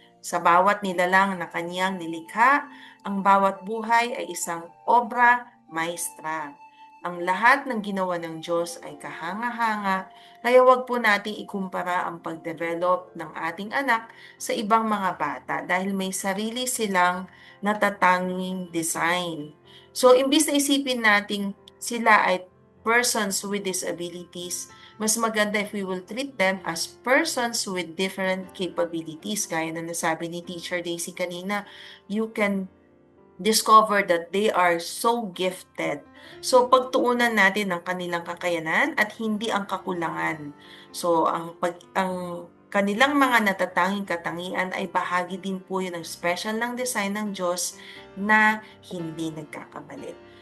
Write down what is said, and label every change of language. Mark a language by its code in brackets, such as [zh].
[tl] Sa bawat nilalang na kaniyang nilikha, ang bawat buhay ay isang obra maestra. Ang lahat ng ginawa ng Diyos ay kahanga-hanga, kaya wag po nating ikumpara ang pagdevelop ng ating anak sa ibang mga bata dahil may sarili silang natatanging design. [en] So, [tl] imbis na isipin nating sila ay [en] persons with disabilities, [tl] mas maganda [en] if we will treat them as persons with different capabilities. [tl] Gaya na nasabi ni [en] Teacher Daisy [tl] kanina, [en] you can discover that they are so gifted. [tl] So, pagtuunan natin ang kanilang kakayanan at hindi ang kakulangan. So, ang kanilang mga natatanging katangian ay bahagi din po yun ng special ng design ng Diyos na hindi nagkakamali.